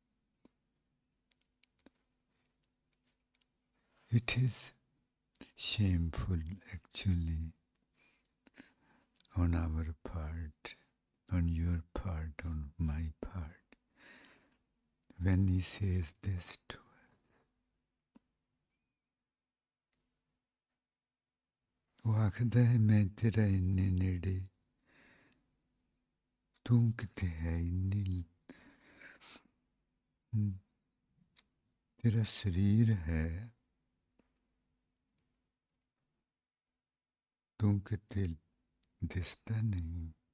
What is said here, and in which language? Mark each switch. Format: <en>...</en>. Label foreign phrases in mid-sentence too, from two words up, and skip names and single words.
<en>it is shameful actually on our part, on your part, on my part, when he says this to us.</en> <pa>ਵੋ ਆਖਦਾ ਹੈ ਮੈਂ ਤੇਰਾ ਇੰਨੇ ਨੇੜੇ, ਤੂੰ ਕਿਤੇ ਹੈ ਇੰਨੀ, ਤੇਰਾ ਸਰੀਰ ਹੈ, ਤੂੰ ਕਿਤੇ ਦਿਸਦਾ ਨਹੀਂ।</pa>